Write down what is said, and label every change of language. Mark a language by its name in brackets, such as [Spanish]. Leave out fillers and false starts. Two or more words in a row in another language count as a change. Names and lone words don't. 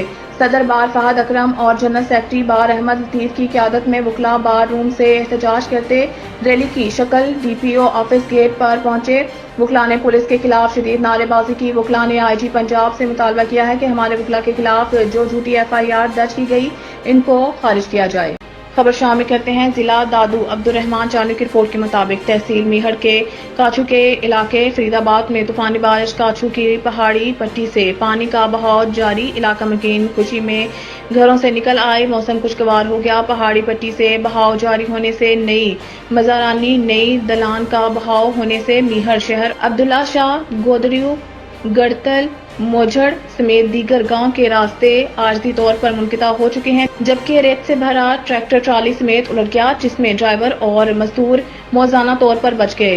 [Urdu] صدر بار فہد اکرم اور جنرل سیکرٹری بار احمد لطیف کی قیادت میں وکلاء بار روم سے احتجاج کرتے ریلی کی شکل DPO آفس گیٹ پر پہنچے۔ وکلاء نے پولیس کے خلاف شدید نعرے بازی کی۔ وکلاء نے IG پنجاب سے مطالبہ کیا ہے کہ ہمارے وکلاء کے خلاف جو جھوٹی FIR درج کی گئی ان کو خارج کیا جائے۔ خبر شامل کرتے ہیں ضلع دادو عبدالرحمان چانو کی رپورٹ کے مطابق تحصیل میہڑ کے کاچو کے علاقے فرید آباد میں طوفانی بارش۔ کاچو کی پہاڑی پٹی سے پانی کا بہاؤ جاری۔ علاقہ مکین خوشی میں گھروں سے نکل آئے۔ موسم خوشگوار ہو گیا۔ پہاڑی پٹی سے بہاؤ جاری ہونے سے نئی مزارانی نئی دلان کا بہاؤ ہونے سے میہڑ شہر، عبداللہ شاہ، گودریو، گڑتل، موجھڑ سمیت دیگر گاؤں کے راستے عارضی طور پر منقطع ہو چکے ہیں، جبکہ ریت سے بھرا ٹریکٹر ٹرالی سمیت الٹ گیا، جس میں ڈرائیور اور مزدور موزانہ طور پر بچ گئے۔